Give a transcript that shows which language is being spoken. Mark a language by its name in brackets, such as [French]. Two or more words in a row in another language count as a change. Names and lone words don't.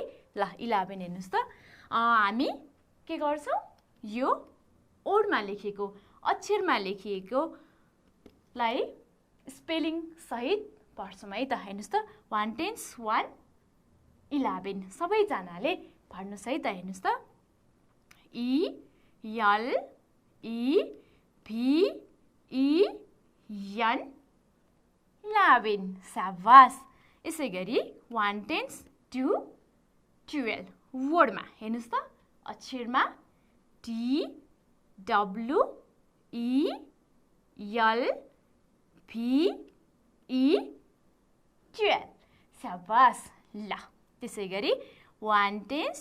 [Nepali] ल 11 हेर्नुहोस् त हामी के गर्छौँ यो ओडमा लेखेको अक्षरमा लेखिएकोलाई स्पेलिङ सहित पढ्छौँ है त। हेर्नुहोस् त 1 10s 1 11। सबैजनाले पढ्नुहोस् है त। हेर्नुहोस् त [English] E L E V E N [Nepali] 11 शाबास यसै गरी 1 10 2 12 वर्डमा हेर्नुस् त [English] अक्षरमा T W E L V E 12 [Nepali] शाबास ल त्यसै गरी [English] 1 10